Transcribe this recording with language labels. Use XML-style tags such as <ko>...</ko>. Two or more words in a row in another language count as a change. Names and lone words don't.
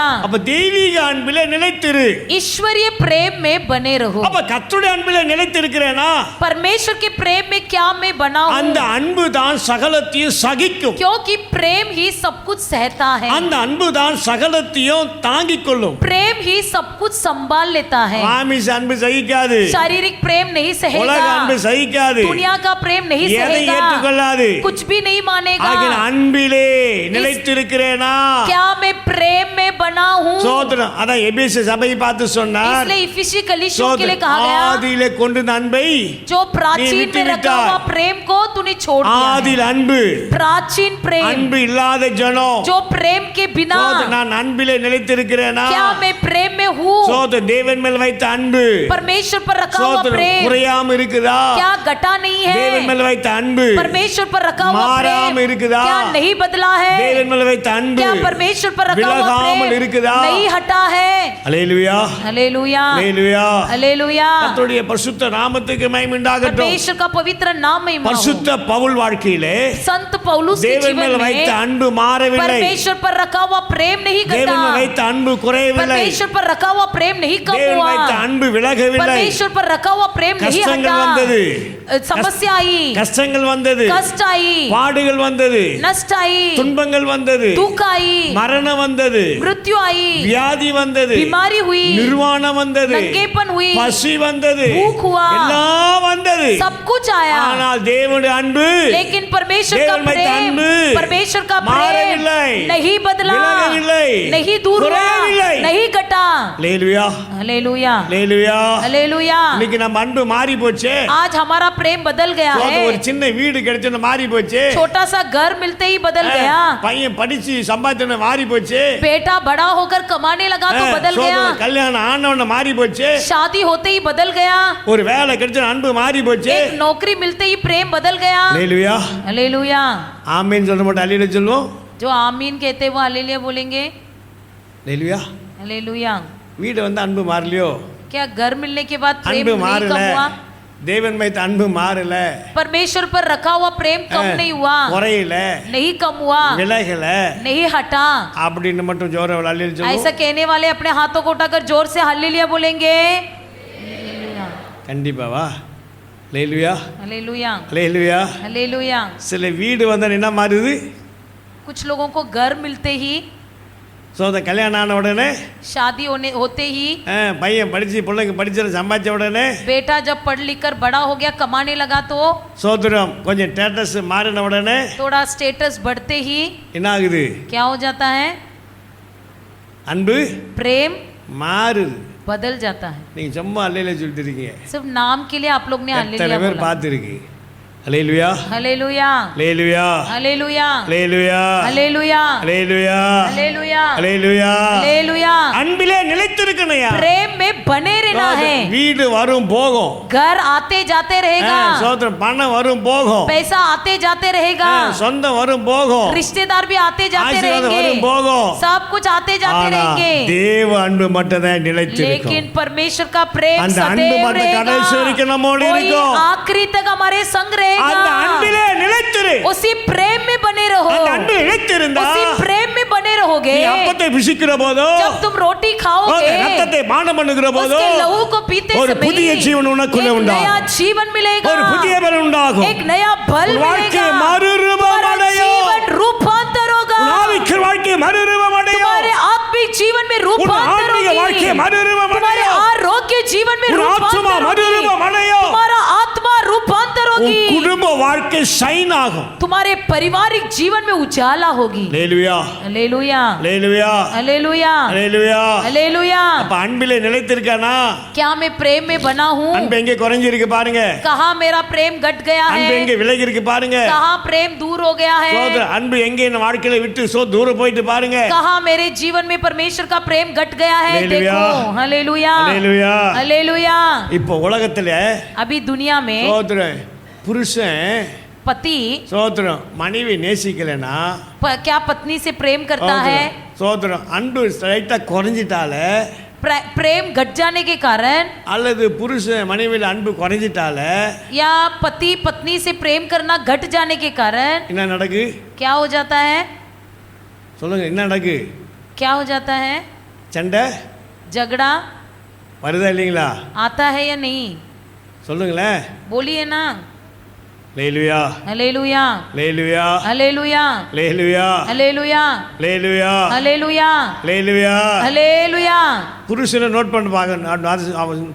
<ta>அப்ப தெய்வீக அன்பிலே நிலைத்திரு</ta> <hi>ईश्वरीय प्रेम में बने रहो</hi> <ta>அப்ப கர்த்தருடைய அன்பிலே நிலைத்திருக்கிறேனா</ta> <hi>परमेश्वर के प्रेम में क्या मैं बना हूं</hi> <ta>அந்த அன்பு தான் சகலத்தையும் சகிக்கும்</ta> <hi>क्योंकि प्रेम ही सब कुछ सहता है</hi> <ta>அந்த அன்பு தான் சகலத்தையும் தாங்கிக் கொள்ளும்</ta> <hi>प्रेम ही सब कुछ संभाल लेता है</hi> <ta>மாமிச அன்பு சகிக்காது</ta> <hi>शारीरिक प्रेम नहीं</hi> <ta>உலக அன்பு</ta> <hi>सहेगा</hi> <ta>சகிக்காது</ta> <hi>दुनिया का प्रेम नहीं</hi> <ta>எதை</ta> <hi>सहेगा</hi> <ta>ஏற்றுக்கொள்ளாது</ta> <hi>कुछ भी नहीं मानेगा</hi> <ta>ஆகிய அன்பிலே நிலைத்திருக்கிறேனா</ta> <hi>क्या मैं प्रेम में बना हूँ</hi> <ta>சோதரம் அதான் எபேசு சபையை பார்த்து சொன்னார்</ta> <hi>इसलिए इफिसी कलीसियों के लिए कहा गया</hi> <ta>ஆதியிலே கொண்டிருந்த அன்பை</ta> <hi>जो प्राचीन विटु में रखा विटार। हुआ प्रेम को तूने छोड़ दिया है।</hi> <ta>ஆதியில் அன்பு</ta> <hi>प्राचीन प्रेम</hi> <ta>அன்பு இல்லாத ஜனம்</ta> <hi>जो प्रेम के बिना</hi> <ta>சோதரம் நான் அன்பிலே நிலைத்திருக்கிறேனா</ta> <hi>क्या मैं प्रेम में हूँ</hi> <ta>சோதரம் தேவன் மேல் வைத்த அன்பு</ta> <hi>परमेश्वर पर रखा हुआ</hi> <ta>சோதரம்</ta> <hi>प्रेम</hi> <ta>குறையாம இருக்குதா</ta> <hi>क्या घटा नहीं</hi> <ta>தேவன்</ta> <hi>है</hi> <ta>மேல் வைத்த அன்பு</ta> <hi>परमेश्वर पर रखा हुआ</hi> <ta>மாறாம</ta> <hi>प्रेम</hi> <ta>இருக்குதா</ta> <hi>क्या नहीं बदला है</hi> <ta>தேவன் மேல் வைத்த அன்பு</ta> <hi>क्या परमेश्वर पर रखा हुआ</hi> <ta>விலகாமல்</ta> <hi>प्रेम</hi> <ta>இருக்குதா</ta> <hi>नहीं हटा है।</hi> <ta>அல்லேலூயா</ta> <hi>हालेलुया</hi> <ta>அல்லேலூயா</ta> <hi>हालेलुया।</hi> <ta>கர்த்தருடைய பரிசுத்த நாமத்துக்கு மகிமை உண்டாகட்டும்.</ta> <hi>परमेश्वर का पवित्र नाम महिमा हो।</hi> <ta>பரிசுத்த பவுல் வாழ்க்கையிலே</ta> <hi>संत पौलुस के</hi> <ta>தேவன் மேல்</ta> <hi>जीवन</hi> <ta>வைத்த</ta> <hi>में</hi> <ta>அன்பு மாறவில்லை.</ta> <hi>परमेश्वर पर रखा हुआ प्रेम नहीं</hi> <ta>தேவன்</ta> <hi>घटा।</hi> <ta>மேல் வைத்த அன்பு குறையவில்லை.</ta> <hi>परमेश्वर पर रखा हुआ प्रेम नहीं कम</hi> <ta>தேவன்</ta> <hi>हुआ।</hi> <ta>வைத்த அன்பு விலகவில்லை.</ta> <hi>परमेश्वर पर रखा हुआ प्रेम नहीं</hi> <ta>கஷ்டங்கள்</ta> <hi>हटा।</hi> <ta>வந்தது.</ta> <hi>समस्या आई,</hi> <ta>கஷ்டங்கள் வந்தது,</ta> <hi>कष्ट आई,</hi> <ta>பாடுகள் வந்தது,</ta> <hi>नष्ट आई,</hi> <ta>துன்பங்கள் வந்தது,</ta> <hi>दुख आई,</hi> <ta>மரணம் வந்தது,</ta> <hi>मृत्यु आई,</hi> <ta>வியாதி வந்தது,</ta> <hi>बीमारी हुई,</hi> <ta>நிர்வாணம் வந்தது,</ta> <hi>नंगेपन हुई,</hi> <ta>பசி வந்தது,</ta> <hi>भूख हुआ,</hi> <ta>எல்லாம் வந்தது.</ta> <hi>सब कुछ आया।</hi> <ta>ஆனால் தேவனுடைய அன்பு,</ta> <hi>लेकिन परमेश्वर का</hi> <ta>தேவன் வைத்த</ta> <hi>प्रेम,</hi> <ta>அன்பு</ta> <hi>परमेश्वर का प्रेम</hi> <ta>மாறவில்லை,</ta> <hi>नहीं बदला,</hi> <ta>விலகவில்லை,</ta> <hi>नहीं दूर हुआ,</hi> <ta>குறையவில்லை.</ta> <hi>नहीं घटा।</hi> <ta>அல்லேலூயா</ta> <hi>हालेलुया</hi> <ta>அல்லேலூயா.</ta> <hi>हालेलुया।</hi> <ta>இன்னைக்கு நம்ம அன்பு மாறி போச்சு.</ta> <hi>आज हमारा प्रेम बदल गया है।</hi> <ta>ஒரு சின்ன வீடு கிடைச்சது மாறி போச்சு.</ta> <hi>छोटा सा घर मिलते ही बदल गया।</hi> <ta>பையன் படிச்சு சம்பாதிச்சது மாறி போச்சு.</ta> <hi>बेटा बड़ा होकर कमाने लगा तो बदल गया।</hi> <ta>கல்யாணம் ஆனவன மாறி போச்சு.</ta> <hi>शादी होते ही बदल गया।</hi> <ta>ஒரு வேலை கிடைச்ச அன்பு மாறி போச்சு.</ta> <hi>एक नौकरी मिलते ही प्रेम बदल गया।</hi> <ta>அல்லேலூயா</ta> <hi>हालेलुया।</hi> <ta>ஆமென் சொல்ல மாட்டோம், அல்லேலூயா சொல்லுவோம்.</ta> <hi>जो आमीन कहते हैं वो हालेलुया बोलेंगे।</hi> <ta>அல்லேலூயா.</ta> <hi>हालेलुया।</hi> <ta>வீடு வந்து அன்பு மாறலையோ?</ta> <hi>क्या घर मिलने के बाद प्रेम</hi> <ta>அன்பு</ta> <hi>नहीं</hi> <ta>மாறல.</ta> <hi>कम हुआ?</hi> <ta>தேவன் வைத்த அன்பு மாறல,</ta> <hi>परमेश्वर पर रखा हुआ प्रेम कम नहीं हुआ,</hi> <ta>குறையல,</ta> <hi>नहीं कम हुआ,</hi> <ta>விலகல</ta> <hi>नहीं हटा।</hi> <ta>அப்படின்னு மட்டும் ஜோர அல்லேலூயா</ta> <hi>ऐसा</hi> <ta>சொல்லுவோம்.</ta> <hi>कहने वाले अपने हाथों को उठाकर जोर से हालेलुया बोलेंगे।</hi> <ta>கண்டிப்பாவா? அல்லேலூயா</ta> <hi>हालेलुया</hi> <ta>அல்லேலூயா.</ta> <hi>हालेलुया।</hi> <ta>சில வீடு வந்தா என்ன மாறுது?</ta> <hi>कुछ लोगों को घर मिलते ही,</hi> <ta>அந்த கல்யாணம் ஆன உடனே,</ta> <hi>शादी होते ही,</hi> <ta>பையன் படிச்சு பிள்ளைங்க படிச்சு சம்பாதிச்ச உடனே,</ta> <hi>बेटा जब पढ़ लिख कर बड़ा हो गया कमाने लगा तो</hi> <ta>சோதரம் கொஞ்சம் ஸ்டேட்டஸ் மாறின உடனே</ta> <hi>थोड़ा स्टेटस बढ़ते ही</hi> <ta>என்ன ஆகுது?</ta> <hi>क्या हो जाता है?</hi> <ta>அன்பு</ta> <hi>प्रेम</hi> <ta>மாறுது.</ta> <hi>बदल जाता है।</hi> <ta>நீங்க சும்மா அல்லேலூயா சொல்லிட்டு இருக்கீங்க.</ta> <hi>सिर्फ नाम के लिए आप लोग ने</hi> <ta>எத்தனை</ta> <hi>हालेलुया</hi> <ta>பேர்</ta> <hi>बोला।</hi> <ta>பார்த்துருக்கு? அல்லேலூயா</ta> <hi>हालेलुया</hi> <ta>அல்லேலூயா</ta> <hi>हालेलुया</hi> <ta>அல்லேலூயா</ta> <hi>हालेलुया</hi> <ta>அல்லேலூயா</ta> <hi>हालेलुया</hi> <ta>அல்லேலூயா.</ta> <hi>हालेलुया।</hi> <ta>அன்பிலே நிலைத்திருக்கணையா.</ta> <hi>प्रेम में बने रहना है।</hi> <ta>வீடு வரும் போகும்,</ta> <hi>घर आते जाते रहेगा,</hi> <ta>சோதரம் பணம் வரும் போகும்,</ta> <hi>पैसा आते जाते रहेगा,</hi> <ta>சொந்தம் வரும் போகும்,</ta> <hi>रिश्तेदार भी आते जाते</hi> <ta>ஆசீர்வாதம்</ta> <hi>रहेंगे,</hi> <ta>வரும் போகும்.</ta> <hi>सब कुछ आते जाते</hi> <ta>ஆனா</ta> <hi>रहेंगे।</hi> <ta>தேவ அன்பு மட்டும் தான் நிலைத்திருக்கும்.</ta> <hi>लेकिन परमेश्वर का प्रेम</hi> <ta>அந்த அன்பு</ta> <hi>सदैव</hi> <ta>மட்டும் கடைசி</ta> <hi>रहेगा।</hi> <ta>வரைக்கும் நம்மோடு</ta> <hi>कोई</hi> <ta>இருக்கும்.</ta> <hi>आखिरी तक हमारे संग</hi> <ta>அந்த</ta> <hi>रहेगा।</hi> <ta>அன்பிலே நிலைத்திரு.</ta> <hi>उसी प्रेम में बने रहो।</hi> <ta>அந்த அன்பு நிலைத்திருந்தா</ta> <hi>उसी प्रेम में बने रहोगे।</hi> <ta>நீ அப்பத்தை புசிக்கிற போதோ,</ta> <hi>जब तुम रोटी खाओगे,</hi> <ta>ரத்தத்தை பானம் பண்ணுகிற போதோ,</ta> <hi>उसके लहू को पीते</hi> <ta>ஒரு புதிய</ta> <hi>समय</hi> <ta>ஜீவன் உனக்குள்ள</ta> <hi>एक नया</hi> <ta>உண்டாகும்.</ta> <hi>जीवन मिलेगा,</hi> <ta>ஒரு புதிய பலன் உண்டாகும்.</ta> <hi>एक नया बल</hi> <ta>உன் வாழ்க்கை</ta> <hi>मिलेगा,</hi> <ta>மறுரூபம்</ta> <hi>तुम्हारा</hi> <ta>அடையும்.</ta> <hi>जीवन रूपांतर होगा,</hi> <ta>உன் ஆவிக்குரிய வாழ்க்கை மறுரூபம் அடையும்.</ta> <hi>तुम्हारे आत्मिक जीवन में</hi> <ta>உன்</ta> <hi>रूपांतर</hi> <ta>ஆன்மீக வாழ்க்கை</ta> <hi>होगी,</hi> <ta>மறுரூபம்</ta> <hi>तुम्हारे</hi> <ta>அடையும்.</ta> <hi>आरोग्य जीवन में</hi> <ta>உன் ஆத்மா</ta> <hi>रूपांतर</hi> <ta>மறுரூபம்</ta> <hi>होगी,</hi> <ta>அடையும்.</ta> <hi>तुम्हारा आत्मा रूपांतर</hi> <ta>உன்</ta> <hi>होगी,</hi> <ta>குடும்ப வாழ்க்கை ஷைன் ஆகும்.</ta> <hi>तुम्हारे पारिवारिक जीवन में उजाला होगी।</hi> <ta>அல்லேலூயா</ta> <hi>हालेलुया</hi> <ta>அல்லேலூயா</ta> <hi>हालेलुया</hi> <ta>அல்லேலூயா.</ta> <hi>हालेलुया।</hi> <ta>அப்ப அன்பிலே நிலைத்திருக்கானா?</ta> <hi>क्या मैं प्रेम में बना हूँ?</hi> <ta>அன்பு எங்கே குறைஞ்சிருக்கு பாருங்க.</ta> <hi>कहाँ मेरा प्रेम घट गया</hi> <ta>அன்பு</ta> <hi>है?</hi> <ta>எங்கே விலகி இருக்கு பாருங்க.</ta> <hi>कहाँ प्रेम दूर हो गया है?</hi> <ta>சோதர அன்பு எங்கே என் வாழ்க்கையில விட்டு தூரம் போயிட்டு பாருங்க.</ta> <hi>कहाँ मेरे जीवन में परमेश्वर का प्रेम घट गया है? हालेलुया। देखो हालेलुया</hi> <ta>அல்லேலூயா.</ta> <hi>हालेलुया।</hi> <ta>இப்போ உலகத்துல</ta> <hi>अभी दुनिया में</hi> <ta>சோதர புருஷன்</ta> <hi>पति</hi> <ta>சோதரம் மனைவி நேசிக்கலனா,</ta> <hi>क्या पत्नी से प्रेम करता है?</hi> <ta>சோதரம் அன்பு லைட்டா குறைஞ்சிட்டால,</ta> <hi>प्रेम घट जाने के कारण,</hi> <ta>அல்லது புருஷன் மனைவியில அன்பு குறைஞ்சிட்டால</ta> <hi>या पति पत्नी से प्रेम करना घट जाने के कारण</hi> <ta>என்ன நடக்கு?</ta> <hi>क्या हो जाता है?</hi> <ta>சொல்லுங்க, என்ன நடக்கு?</ta> <hi>क्या हो जाता है?</hi> <ta>சண்டை</ta> <hi>झगड़ा</hi> <ta>வருதா இல்லைங்களா?</ta> <hi>आता है या नहीं?</hi> <ta>சொல்லுங்களேன்.</ta> <hi>बोलिए ना।</hi> <ta>அல்லேலூயா</ta> <hi>हालेलुया</hi> <ta>அல்லேலூயா</ta> <hi>हालेलुया</hi> <ta>அல்லேலூயா</ta> <hi>हालेलुया</hi> <ta>அல்லேலூயா</ta> <hi>हालेलुया</hi> <ta>அல்லேலூயா.</ta> <hi>हालेलुया।</hi> <ta>புருஷனை நோட் பண்ணி பார்க்கணும்.</ta>